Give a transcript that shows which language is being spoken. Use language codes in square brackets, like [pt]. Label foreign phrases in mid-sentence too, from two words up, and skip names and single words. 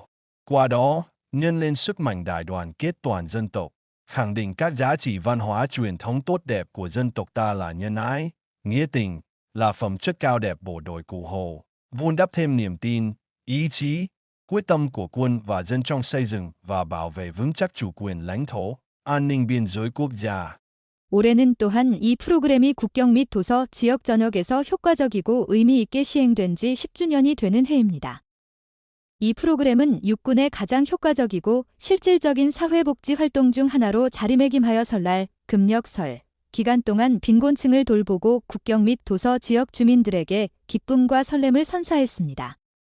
[vi] Qua đó, nhân lên sức mạnh đại đoàn kết toàn dân tộc, khẳng định các giá trị văn hóa truyền thống tốt đẹp của dân tộc ta là nhân ái, nghĩa tình, là phẩm chất cao đẹp bộ đội Cụ Hồ, vun đắp thêm niềm tin, ý chí, quyết tâm của quân và dân trong xây dựng và bảo vệ vững chắc chủ quyền lãnh thổ, an ninh biên giới quốc gia. [ko] 올해는 또한 이 프로그램이 국경 및 도서 지역 전역에서 효과적이고 의미 있게 시행된 지 10주년이 되는 해입니다. 이 프로그램은 육군의 가장 효과적이고 실질적인 사회복지 활동 중 하나로 자리매김하여 설날, 금력설 기간 동안 빈곤층을 돌보고 국경 및 도서 지역 주민들에게 기쁨과 설렘을 선사했습니다.